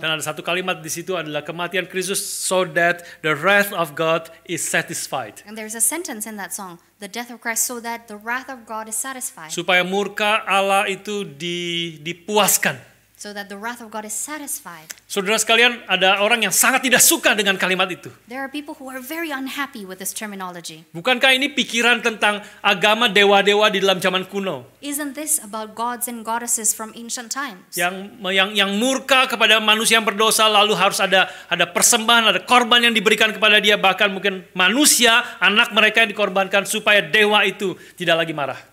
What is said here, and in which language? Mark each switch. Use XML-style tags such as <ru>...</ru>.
<id>Dan ada satu kalimat di situ adalah kematian Kristus</id> <en>so that the wrath of God is satisfied. And there's a sentence in that song, the death of Christ so that the wrath of God is satisfied.</en> <id>Supaya murka Allah itu dipuaskan.</id> <en>So that the wrath of God is satisfied.</en> <id>Saudara sekalian, ada orang yang sangat tidak suka dengan kalimat itu.</id> <en>There are people who are very unhappy with this terminology.</en> <id>Bukankah ini pikiran tentang agama dewa-dewa di dalam zaman kuno?</id> <en>Isn't this about gods and goddesses from ancient times?</en> <id>Yang murka kepada manusia yang berdosa, lalu harus ada persembahan, ada korban yang diberikan kepada dia, bahkan mungkin manusia, anak mereka yang dikorbankan supaya dewa itu tidak lagi marah.</id>